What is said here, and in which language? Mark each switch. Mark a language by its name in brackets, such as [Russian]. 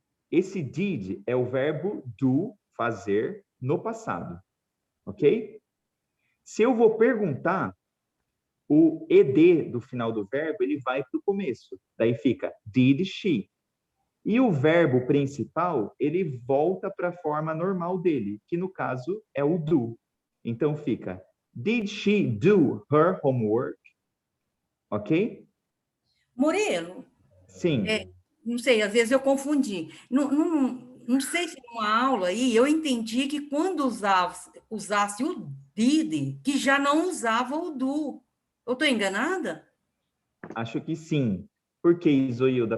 [Portuguese] Esse did é o verbo do, fazer, no passado. Ok? Se eu vou perguntar, o ed do final do verbo, ele vai para o começo. Daí fica did she. E o verbo principal, ele volta para a forma normal dele, que no caso é o do. Então fica, [English] did she do her homework? [Portuguese] Ok? Murilo, Sim. não sei, às vezes eu confundi. Não sei se numa aula aí eu entendi que quando usasse o did, que já não usava o do. Eu estou enganada? Acho que sim. Por que, Isoilda?